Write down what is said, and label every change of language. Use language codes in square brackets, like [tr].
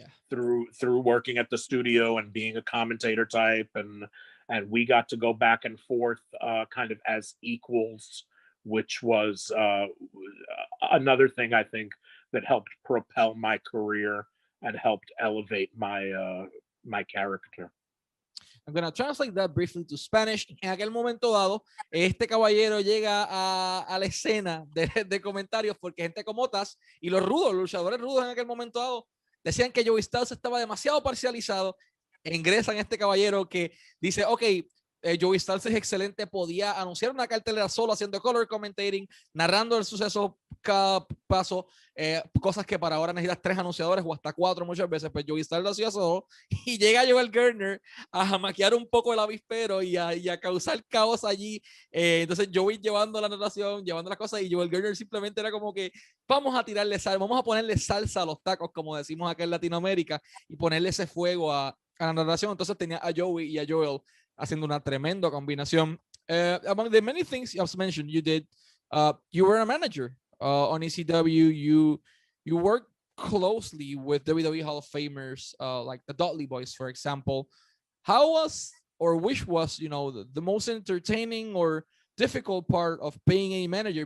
[en] through working at the studio and being a commentator type, and we got to go back and forth kind of as equals, which was another thing I think that helped propel my career and helped elevate my my character. I'm going to translate that briefly to Spanish. [es] En aquel momento dado, este caballero llega a la escena de comentarios porque gente como Taz y los rudos, los luchadores rudos en aquel momento dado, decían que Joey Styles estaba demasiado parcializado. Ingresan este caballero que dice, ok, Joey Styles es excelente, podía anunciar una cartelera solo haciendo color commentating, narrando el suceso cada paso, cosas que para ahora necesitas 3 anunciadores o hasta 4 muchas veces, pues Joey Styles lo hacía solo, y llega Joel Gertner a jamaquear un poco el avispero y a causar caos allí. Entonces Joey llevando la narración, llevando las cosas, y Joel Gertner simplemente era como que vamos a tirarle sal, vamos a ponerle salsa a los tacos, como decimos acá en Latinoamérica, y ponerle ese fuego a la narración. Entonces tenía a Joey y a Joel haciendo una tremenda combinación. [en] Among the many things you mentioned you did, you were a manager on ECW. You worked closely with WWE Hall of Famers like the Dudley Boys, for example. How was, or which was, you know, the most entertaining or difficult part of being a manager?